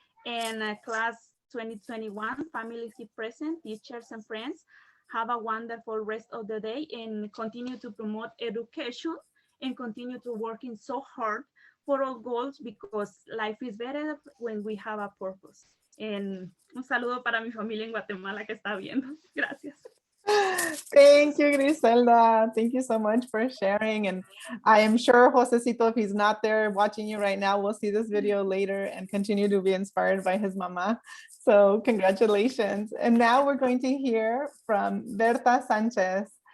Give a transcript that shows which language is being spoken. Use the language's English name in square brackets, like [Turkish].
[English] And class 2021, families here present, teachers and friends, have a wonderful rest of the day and continue to promote education and continue to working so hard for our goals because life is better when we have a purpose. [Spanish] And un saludo para mi familia en Guatemala que está viendo. Gracias. [English] Thank you, Griselda. Thank you so much for sharing. And I am sure Josecito, if he's not there watching you right now, will see this video later and continue to be inspired by his mama. So congratulations. And now we're going to hear from Berta Sanchez.